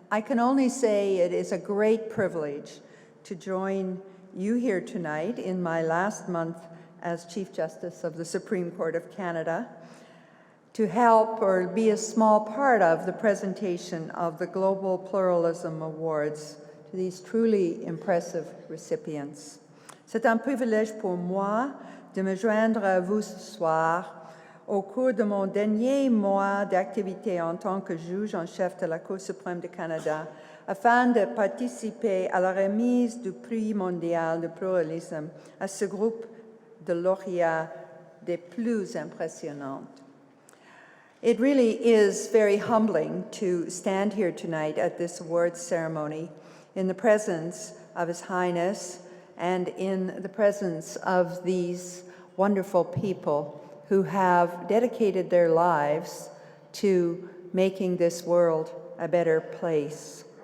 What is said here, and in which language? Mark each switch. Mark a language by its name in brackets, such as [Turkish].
[English] I can only say it is a great privilege to join you here tonight in my last month as Chief Justice of the Supreme Court of Canada to help or be a small part of the presentation of the Global Pluralism Awards to these truly impressive recipients. [French] C'est un privilège pour moi de me joindre à vous ce soir au cours de mon dernier mois d'activité en tant que juge en chef de la Cour suprême du Canada, afin de participer à la remise du prix mondial de pluralisme à ce groupe de lauréats des plus impressionnants. [English] It really is very humbling to stand here tonight at this awards ceremony in the presence of His Highness and in the presence of these wonderful people who have dedicated their lives to making this world a better place.